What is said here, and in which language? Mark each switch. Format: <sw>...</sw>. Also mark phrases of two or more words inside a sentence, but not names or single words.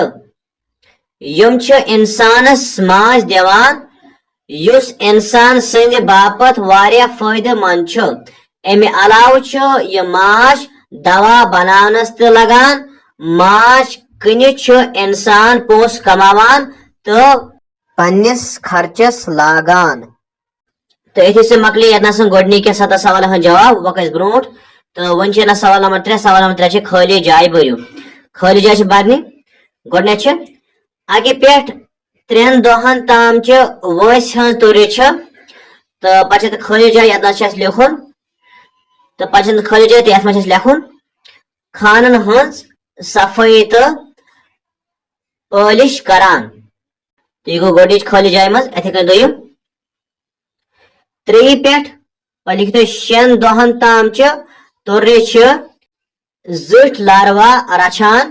<ks>यम छु इंसानस माछ देवान युस इंसान संद बापत वारिया फायदे मंद छु। अमे अलाव छु यह माछ दवा बनानस ते लगान। माछ कनि छु इंसान पोस कमावान तो पन्निस खर्चस लागान। तो इथे से मकली यतना सन गोडनी के 7 सवाल हन जवाब वकस ब्रोट। तो वन छ सवाल नंबर 3। सवाल नंबर 3 छ खाली जाय भरियो। खाली जाय छ बादनी गोडने छ आगे पेट 3 दोहन ताम छ वंस हंज तुर्य छ। तो पछे खाली जाय यतना छ लिखुन। तो पछे खाली जाय तो यथ लिखुन खानन हंज सफाई तो पालिश करान। तो यह गो गोडनिच खाली जाय मज। इथे कन दोयम 3 पेट लिख 6 दोहन ताम छ तुर्य छ जुट लार्वा रछान।</ks>